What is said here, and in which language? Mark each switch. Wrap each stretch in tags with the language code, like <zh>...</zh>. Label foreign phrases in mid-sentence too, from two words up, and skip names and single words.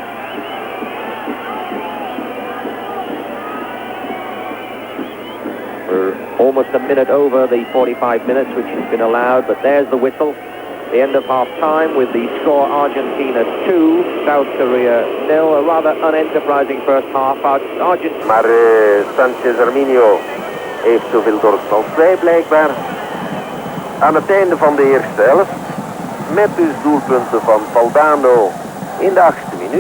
<en>We're almost a minute over the 45 minutes which has been allowed, but there's the whistle. The end of half-time with the score Argentina 2, South Korea 0. A rather unenterprising first half. Argentina.</en> <nl>Maar Sanchez Arminio heeft zoveel dorst als wij blijkbaar. Aan het einde van de eerste helft, met dus doelpunten van Valdano in de 8e minuut.</nl>